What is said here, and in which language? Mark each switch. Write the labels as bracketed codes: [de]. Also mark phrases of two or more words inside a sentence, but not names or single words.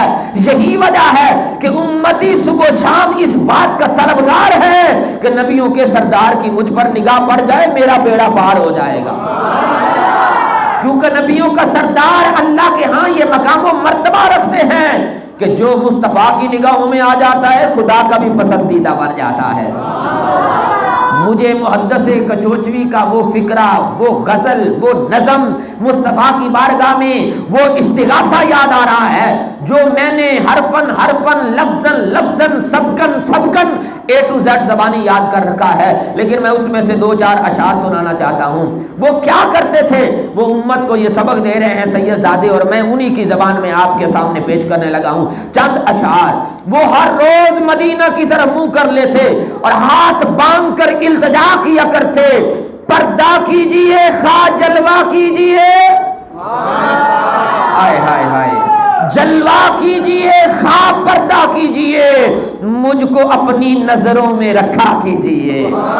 [ur] یہی وجہ ہے کہ امتی صبح و شام اس بات کا طلبگار ہے کہ نبیوں کے سردار کی مجھ پر نگاہ پڑ جائے میرا بیڑا پار ہو جائے گا، کیونکہ نبیوں کا سردار اللہ کے ہاں یہ مقام و مرتبہ رکھتے ہیں کہ جو مصطفیٰ کی نگاہوں میں آ جاتا ہے خدا کا بھی پسندیدہ بن جاتا ہے۔ مجھے محدث کچوچوی کا وہ فکرہ، وہ غزل، وہ نظم مصطفیٰ کی بارگاہ میں وہ استغاثہ یاد آ رہا ہے جو میں نے حرفن حرفن لفظن لفظن سبکن سبکن [en] A to Z [ur] زبانی یاد کر رکھا ہے، لیکن میں اس میں سے 2-4 اشعار سنانا چاہتا ہوں۔ وہ کیا کرتے تھے؟ وہ امت کو یہ سبق دے رہے ہیں سید زادے، اور میں انہی کی زبان میں آپ کے سامنے پیش کرنے لگا ہوں چند اشعار۔ وہ ہر روز مدینہ کی طرف منہ کر لیتے اور ہاتھ باندھ کر التجا کیا کرتے، پردہ کیجئے خواہ جلوہ کیجئے، ہائے ہائے ہائے، جلوہ کیجئے خواہ پردہ کیجئے، مجھ کو اپنی نظروں میں رکھا کیجئے۔